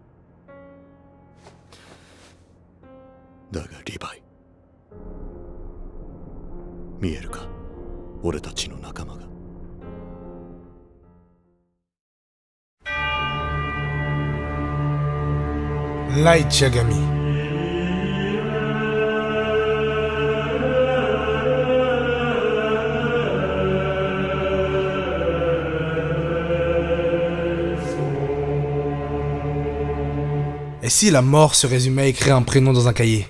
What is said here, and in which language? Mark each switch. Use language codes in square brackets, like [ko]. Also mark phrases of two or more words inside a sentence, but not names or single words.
[ja] だがリヴァイ、見えるか、俺たちの仲間が。 Light Yagami. [fr] Et si la mort se résumait à écrire un prénom dans un cahier?